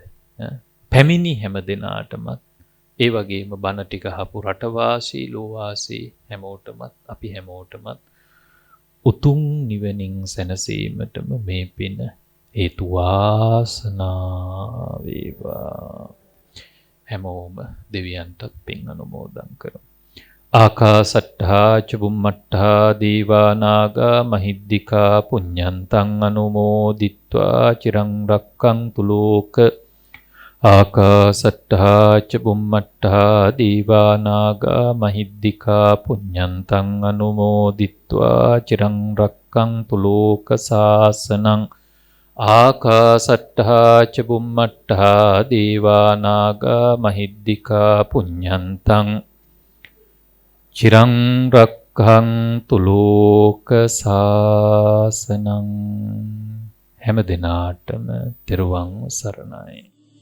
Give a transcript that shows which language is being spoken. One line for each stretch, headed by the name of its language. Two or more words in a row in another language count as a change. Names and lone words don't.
Sinhala: පැමිණි හැම දෙනාටමත්, ඒ වගේම බණ ටික අහපු රටවාසී ලෝවාසී හැමෝටමත්, අපි හැමෝටමත් උතුම් නිවනින් සැනසීමටම මේ පින හේතු වාසනා වේවා. හැමෝම දෙවියන්ටත් පින් අනුමෝදන් කරමු.
Pali: ආකාසට්ඨා ච බුම්මට්ඨා දීවා නාග මහිද්దికා පුඤ්ඤන්තං අනුමෝදිත්වා චිරං රක්ඛන්තු ලෝක. ආකාසට්ඨා ච බුම්මට්ඨා දීවා නාග මහිද්దికා පුඤ්ඤන්තං අනුමෝදිත්වා චිරං රක්ඛන්තු ලෝක සාසනං. ආකාසට්ඨා ච බුම්මට්ඨා දීවා නාග මහිද්దికා පුඤ්ඤන්තං චිරං රක්ඛන්තු ලෝක සාසනං.
Sinhala: හැම දිනාටම තෙරුවන් සරණයි.